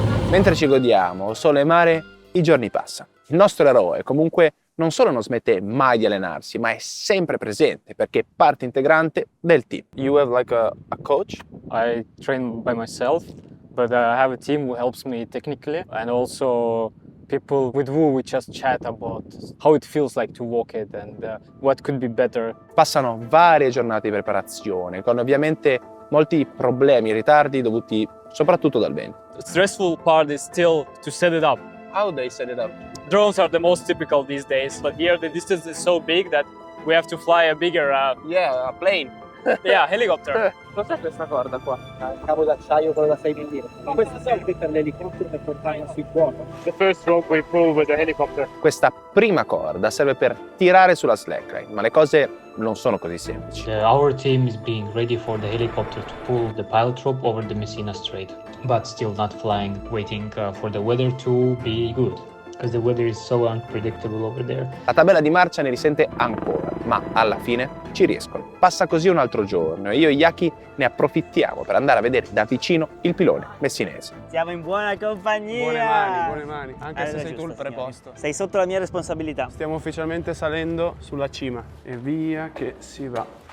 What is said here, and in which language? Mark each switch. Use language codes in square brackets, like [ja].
[it] Mentre ci godiamo sole e mare, i giorni passano. Il nostro eroe comunque non solo non smette mai di allenarsi, ma è sempre presente perché è parte integrante del team. [en] You have like a coach? I train by myself, but I have a team who helps me technically, and also people with who we just chat about how it feels like to walk it and what could be better. [it] Passano varie giornate di preparazione, con ovviamente molti problemi e ritardi dovuti soprattutto dal vento. [en] The stressful part is still to set it up. How they set it up? Drones are the most typical these days, but here the distance is so big that we have to fly a bigger a plane. yeah, helicopter. [it] Cos'è questa corda qua? Il cavo d'acciaio quello da 6 mm. Questo serve per l'elicottero per portarlo sui fuoco. [en] The first rope we pull with the helicopter. [it] Questa prima corda serve per tirare sulla slackline, ma le cose non sono così semplici. [en] Our team is being ready for the helicopter to pull the pilot rope over the Messina Strait, but still not flying, waiting for the weather to be good, because the weather is so unpredictable over there. [it] La tabella di marcia ne risente ancora, ma alla fine ci riescono. Passa così un altro giorno e io e Yaki ne approfittiamo per andare a vedere da vicino il pilone messinese. Siamo in buona compagnia. Buone mani, anche se sei tu il preposto. Sei sotto la mia responsabilità. Stiamo ufficialmente salendo sulla cima e via che si va.